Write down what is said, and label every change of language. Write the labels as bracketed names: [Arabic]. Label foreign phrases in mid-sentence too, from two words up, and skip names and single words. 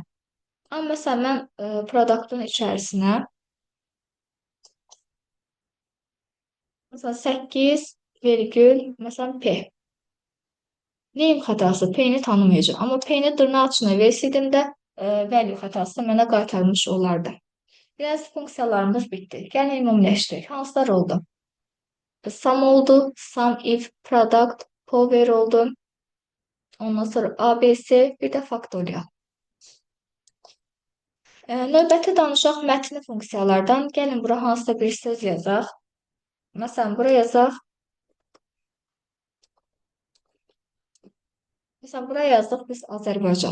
[Azerbaijani] Amma məsələn, mən produktun içərisinə məsələn, 8 vergül, məsələn, P. Neyim xətası? P-ni tanımayacaq. Amma P-ni dırnaq içinə versəydim də value xətasını mənə qaytarmış olardı. Biraz funksiyalarımız bitdi. Gəlin ümumiləşdirək. Hansılar oldu? Sum oldu, [English] sum if, product, power [Azerbaijani] oldu. Ondan sonra ABC, bir də faktorial. Növbəti danışaq mətni funksiyalardan. Gəlin bura hansısa bir söz yazaq. Məsələn, bura yazaq. [Turkish] Mesela buraya yazdık biz Azərbaycan.